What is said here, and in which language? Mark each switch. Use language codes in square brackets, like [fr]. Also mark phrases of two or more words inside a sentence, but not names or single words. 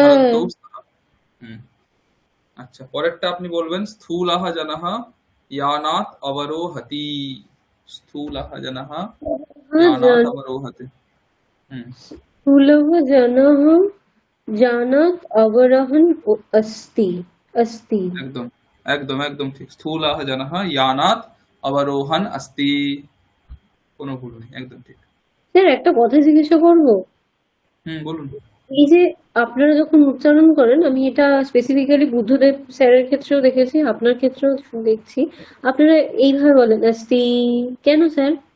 [sa] ধরন্তৌ স্তঃ। [bn] হুম। আচ্ছা, পরেরটা আপনি বলবেন। [sa] স্থূলঃ জনঃ ইয়ানাৎ অবরোহতি। স্থূলঃ জনঃ ইয়ানাৎ অবরোহতি। হুম। স্থূলः जनः जानात् अवरहन् अस्ति अस्ति। [bn] একদম একদম একদম ঠিক। [sa] স্থূলঃ জনঃ ইয়ানাৎ অবরোহণ अस्ति, [bn] কোনো ভুল নেই, একদম ঠিক। স্যার একটা কথা জিজ্ঞাসা করবো, বলুন। এই যে আপনারা যখন উচ্চারণ করেন, আমি এটা স্পেসিফিক্যালি বুদ্ধদেব স্যারের ক্ষেত্রেও দেখেছি, আপনার ক্ষেত্রেও দেখছি, আপনারা এইভাবে বলেন আস্তি, কেন স্যার?